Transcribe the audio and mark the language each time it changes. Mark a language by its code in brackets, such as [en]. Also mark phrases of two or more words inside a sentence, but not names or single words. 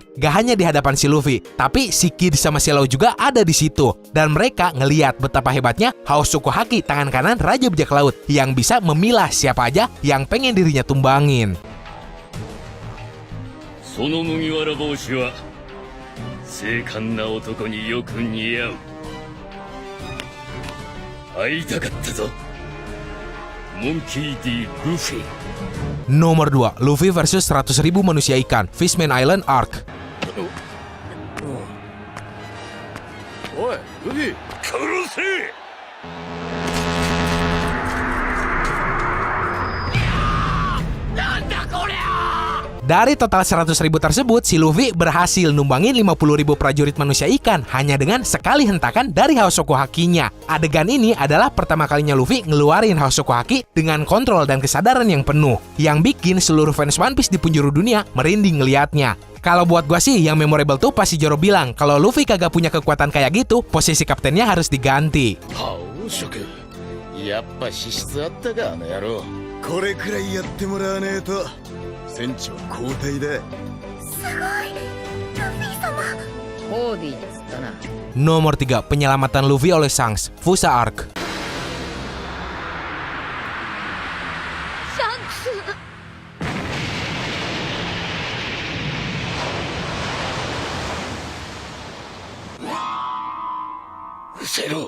[id] Gak hanya di hadapan si Luffy, tapi si Kid sama si Law juga ada di situ. Dan mereka ngeliat betapa hebatnya Haosoku Haki tangan kanan Raja Bajak Laut yang bisa memilah siapa aja yang pengen dirinya tumbangin. [ja] 精悍な男によく似合う。会いたかったぞ。モンキー D. ルフィ。 [id] Nomor 2, Luffy versus 100.000 manusia ikan, Fishman Island Arc. [ja] おい、ルフィ、殺せ！ [id] Dari total 100.000 tersebut, si Luffy berhasil numbangin 50.000 prajurit manusia ikan hanya dengan sekali hentakan dari Haosoku Hakinya. Adegan ini adalah pertama kalinya Luffy ngeluarin Haosoku Haki dengan kontrol dan kesadaran yang penuh, yang bikin seluruh fans One Piece di penjuru dunia merinding ngeliatnya. Kalau buat gua sih, yang memorable tuh pasti Zoro bilang kalau Luffy kagak punya kekuatan kayak gitu, posisi kaptennya harus diganti. Haosoku, [ja] やっぱ資質あったか、あの野郎。これくらいやってもらわねえと。船長交代だ。すごい、ルフィ様。ホーディっつったな。 [id] Nomor 3, penyelamatan Luffy oleh Shanks, Fusa Arc. Shanks. Zero.